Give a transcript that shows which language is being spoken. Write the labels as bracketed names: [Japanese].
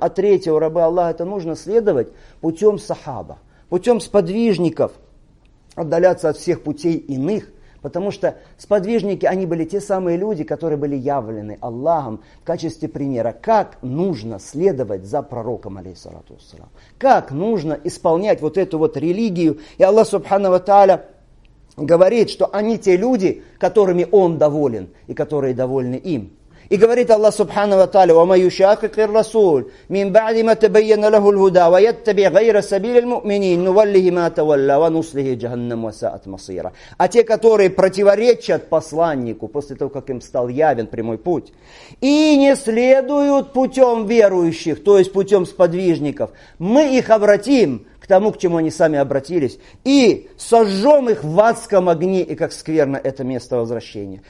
[Russian] А третье, у раба Аллаха, это нужно следовать путем сахаба, путем сподвижников, отдаляться от всех путей иных, потому что сподвижники, они были те самые люди, которые были явлены Аллахом в качестве примера, как нужно следовать за пророком, алейхиссалату вассалам, как нужно исполнять вот эту вот религию. И Аллах субхану ва тааля говорит, что они те люди, которыми Он доволен и которые довольны им. И говорит Аллах субхану ва тааля: [Arabic] وَمَا يُشَاقِقِ الرَّسُولِ مِنْ بَعْدِ مَا تَبَيَّنَ لَهُ الْهُدَى وَيَتَّبِعْ غَيْرَ سَبِيلِ الْمُؤْمِنِينَ نُوَلِّهِ مَا تَوَلَّى وَنُصْلِهِ جَهَنَّمَ وَسَاءَتْ مَصِيرًا. [Russian] А те, которые противоречат посланнику после того, как им стал явен прямой путь, и не следуют путем верующих, то есть путем сподвижников, мы их обратим к тому, к чему они сами обратились, и сожжем их в адском огне, и как скверно это место возвращения.